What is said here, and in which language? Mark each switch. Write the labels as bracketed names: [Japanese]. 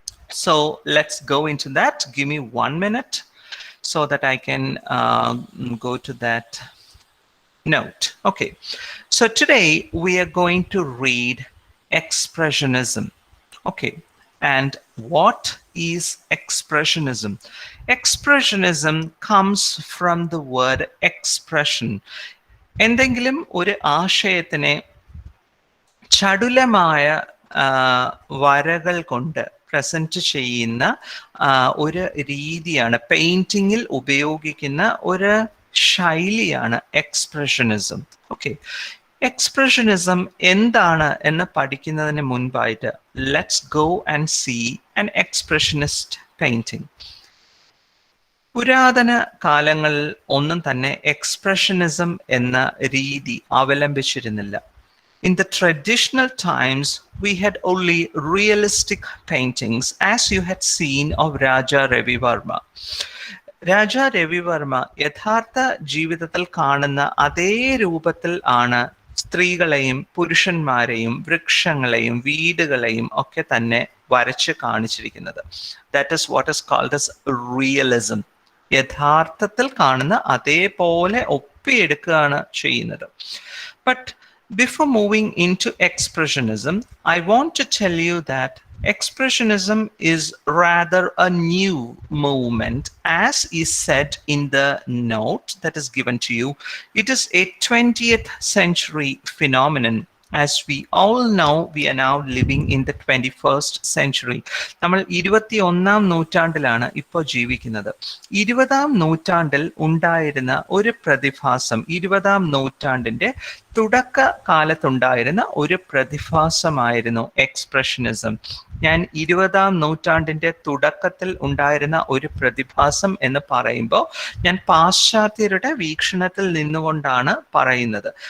[English] So let's go into that. Give me 1 minute so that I can go to that note. Okay. So today we are going to read Expressionism. Okay, and what is Expressionism? Expressionism comes from the word expression. [Malayalam] എന്തെങ്കിലും ഒരു ആശയത്തിനെ ചടുലമായ വരകൾ കൊണ്ട് present ചെയ്യുന്ന ഒരു രീതിയാണ്, പെയിന്റിങ്ങിൽ ഉപയോഗിക്കുന്ന ഒരു ശൈലിയാണ് എക്സ്പ്രഷനിസം. ഓക്കെ, എക്സ്പ്രഷനിസം എന്താണ് എന്ന് പഠിക്കുന്നതിന് മുൻപായിട്ട് [English] Let's go and see an expressionist painting. [Malayalam] പുരാതന കാലങ്ങളിൽ ഒന്നും തന്നെ എക്സ്പ്രഷനിസം എന്ന രീതി അവലംബിച്ചിരുന്നില്ല. [English] In the traditional times, we had only realistic paintings, as you had seen of Raja Ravivarma. [Malayalam] രാജ രവിവർമ്മ യഥാർത്ഥ ജീവിതത്തിൽ കാണുന്ന അതേ രൂപത്തിൽ ആണ് സ്ത്രീകളെയും പുരുഷന്മാരെയും വൃക്ഷങ്ങളെയും വീടുകളെയും ഒക്കെ തന്നെ വരച്ച് കാണിച്ചിരിക്കുന്നത്. [English] That is what is called as realism. [Malayalam] യഥാർത്ഥത്തിൽ കാണുന്ന അതേപോലെ ഒപ്പിയെടുക്കുകയാണ് ചെയ്യുന്നത്. [English] But before moving into Expressionism, I want to tell you that Expressionism is rather a new movement, as is said in the note that is given to you. It is a 20th century phenomenon. As we all know, we are now living in the 21st century. [Malayalam] നമ്മൾ 21ാം നൂറ്റാണ്ടിലാണ് ഇപ്പോൾ ജീവിക്കുന്നത്. 20ാം നൂറ്റാണ്ടിൽ ഉണ്ടായിരുന്ന ഒരു പ്രതിഭാസം, 20ാം നൂറ്റാണ്ടിന്റെ തുടക്ക കാലത്തുണ്ടായിരുന്ന ഒരു പ്രതിഭാസമായിരുന്നു എക്സ്പ്രഷനിസം. ഞാൻ 20ാം നൂറ്റാണ്ടിന്റെ തുടക്കത്തിൽ ഉണ്ടായിരുന്ന ഒരു പ്രതിഭാസം എന്ന് പറയുമ്പോൾ ഞാൻ പാശ്ചാത്യരുടെ വീക്ഷണത്തിൽ നിന്നുകൊണ്ടാണ് പറയുന്നത്.